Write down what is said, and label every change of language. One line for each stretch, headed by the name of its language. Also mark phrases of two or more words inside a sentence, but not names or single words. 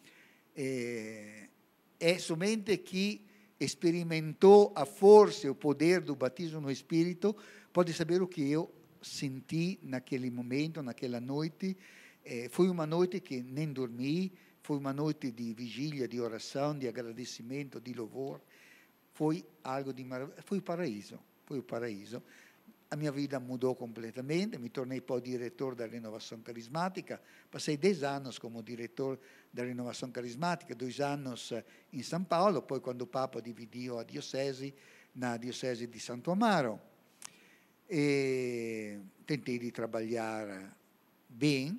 Portuguese: É somente que experimentou a força e o poder do batismo no Espírito pode saber o que eu senti naquele momento, naquela noite. Foi uma noite que nem dormi, foi uma noite de vigília, de oração, de agradecimento, de louvor. Foi algo de maravilhoso. Foi o paraíso. a minha vida mudou completamente, mi tornei poi direttore da Renovação Carismática, passei 10 anos como direttore da Renovação Carismática, 2 anos in São Paulo, poi quando o Papa dividiu a diocese, na diocese di Santo Amaro, e tentei di trabalhar bem.